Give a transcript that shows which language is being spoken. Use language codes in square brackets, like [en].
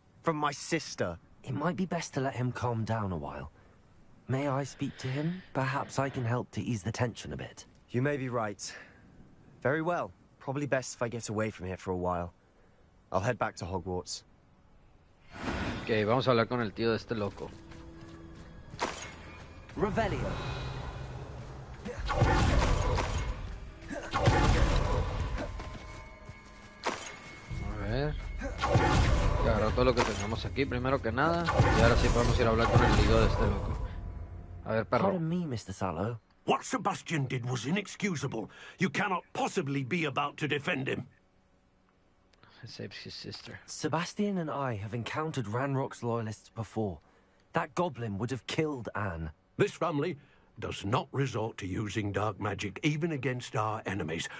[en] From my sister. It might be best to let him calm down a while. May I speak to him? Perhaps I can help to ease the tension a bit. You may be right. Very well. Probably best if I get away from here for a while. I'll head back to Hogwarts. [es] Ok, vamos a hablar con el tío de este loco. Revelio. A ver. Agarrar todo lo que tengamos aquí, primero que nada. Y ahora sí podemos ir a hablar con el lío de este loco. A ver, perro. [en] Pardon me, Mr. Sallow. What Sebastian did was inexcusable. You cannot possibly be about to defend him. He saves his sister. Sebastian and I have encountered Ranrock's loyalists before. That goblin would have killed Anne. This family does not resort to using dark magic, even against our enemies.